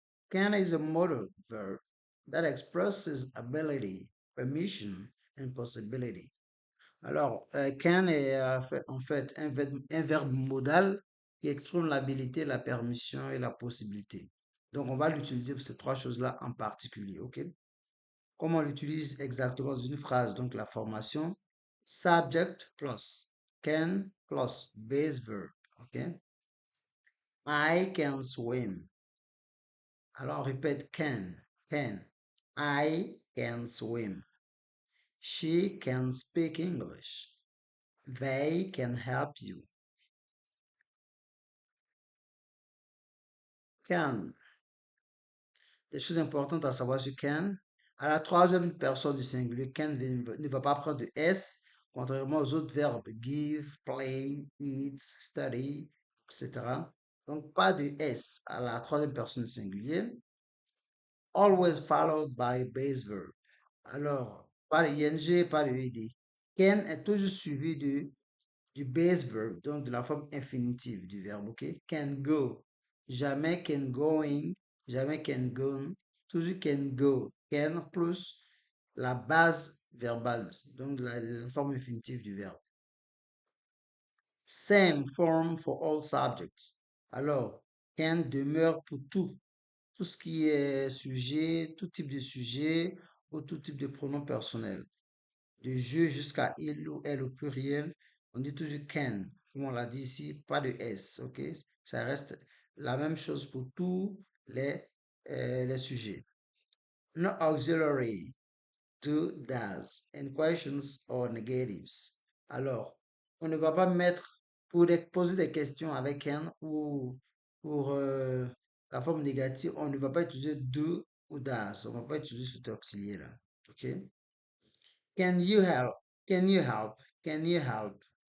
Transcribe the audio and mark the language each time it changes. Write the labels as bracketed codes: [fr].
[en] Can is a modal verb that expresses ability, permission, and possibility. [fr] Alors, can est en fait un verbe modal qui exprime l'habilité, la permission et la possibilité. Donc, on va l'utiliser pour ces trois choses-là en particulier, OK? Comment on l'utilise exactement dans une phrase? Donc, la formation, [en] subject plus can plus base verb, [fr] OK? [en] I can swim. [fr] Alors, on répète can. [en] I can swim. She can speak English. They can help you. Can. [fr] Des choses importantes à savoir sur can. À la troisième personne du singulier, can ne va pas prendre de S, contrairement aux autres verbes give, play, eat, study, etc. Donc, pas de S à la troisième personne du singulier. [en] Always followed by base verb. [fr] Alors, pas de ing, pas de ed. Can est toujours suivi du base verb, donc de la forme infinitive du verbe, ok? Can go. Jamais can going, jamais can gone, toujours can go. Can plus la base verbale, donc la forme infinitive du verbe. [en] Same form for all subjects. [fr] Alors, can demeure pour tout ce qui est sujet, tout type de sujet ou tout type de pronom personnel. De je jusqu'à il ou elle au pluriel, on dit toujours can. Comme on l'a dit ici, pas de S, ok? Ça reste la même chose pour tous les sujets. [en] No auxiliary, do, does, and questions or negatives. [fr] Alors, on ne va pas mettre, poser des questions avec can ou pour la forme négative, on ne va pas utiliser do ou does. On ne va pas utiliser cet auxiliaire-là, ok? [en] Can you help? Can you help? [fr] Can you help?